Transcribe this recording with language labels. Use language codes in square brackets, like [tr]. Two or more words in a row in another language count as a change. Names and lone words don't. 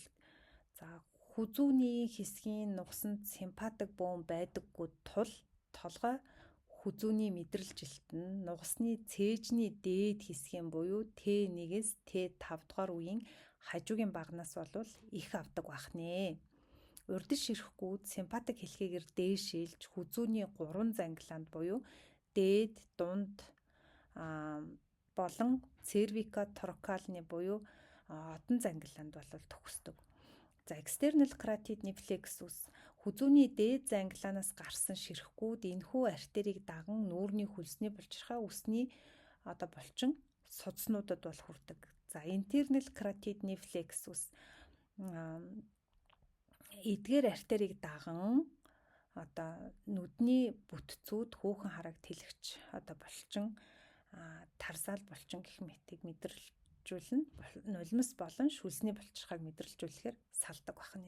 [mn] За хүзүүний хэсгийн нугасанд симпатик бөөн байдаггүй тул толгой хүзүүний мэдрэлжилт нь нугасны цээжний дээд хэсгийн буюу Т1-ээс Т5 дугаар үеийн хажуугийн багнаас бол их авдаг байх нэ. Урдис ширхгүүд симпатик хэлхээгээр дээшилж хүзүүний 3 занглаанд буюу дээд, дунд болон цервикоторакалны буюу одон занглаанд бол төгсдөг. За [en] external carotid plexus [mn] хүзүүний дээд занглаанаас гарсан ширхгүүд энэхүү артерийг даган нүүрний хөлсний булчирхай, үсний булчин судснуудад бол хүрдэг. За [en] internal carotid plexus [mn] эдгээр артерийг даган нүдний бүтцүүд хүүхэн харааг тэлэгч булчин тарсаал булчин гэх мэтийг мэдрэлжүүлнэ. Нулимс болон шүлсний булчирхайг мэдрэлжүүлэхээр салдаг байна.